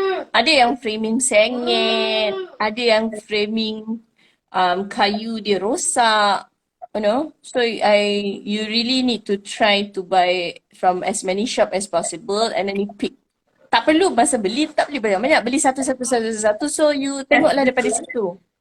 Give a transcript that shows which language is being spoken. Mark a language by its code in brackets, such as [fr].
[ms] Ada yang framing sengit, ada yang framing kayu dia rosak. [en] You know, so you really need to try to buy from as many shop as possible and then you pick. [ms] Tak perlu masa beli, tak boleh banyak-banyak. Beli satu. [en] So you [ms] tengoklah daripada situ.